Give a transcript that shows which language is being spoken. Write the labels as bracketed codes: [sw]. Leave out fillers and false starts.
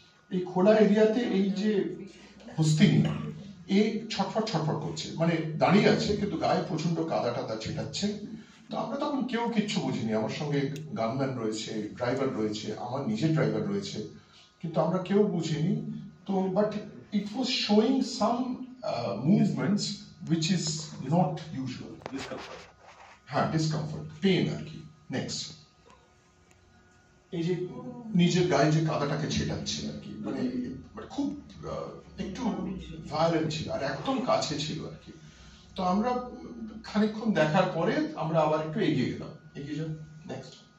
[bn] এই খোলা এরিয়াতে এই যে হস্তিনী, এ ছটফট ছটফট করছে, মানে দাঁড়িয়ে আছে কিন্তু গায়ে প্রচন্ড কাদা টাদা ছেটাচ্ছে। তো আমরা তখন কেউ কিচ্ছু বুঝিনি। আমার সঙ্গে গানম্যান রয়েছে, ড্রাইভার রয়েছে, আমার নিজের ড্রাইভার রয়েছে, কিন্তু আমরা কেউ বুঝিনি। [en] তো but it was showing some movements which is not usual. Discomfort. [bn] হ্যাঁ, discomfort, pain আর কি। নেক্সট, এই যে নিজের গায়ে যে কাদাটাকে ছেটাচ্ছে আর কি, মানে খুব একটু ভায়োলেন্ট ছিল আর একদম কাছে ছিল আর কি। তো আমরা খানিকক্ষণ দেখার পরে আমরা আবার একটু এগিয়ে গেলাম। এগিয়ে যাও, নেক্সট।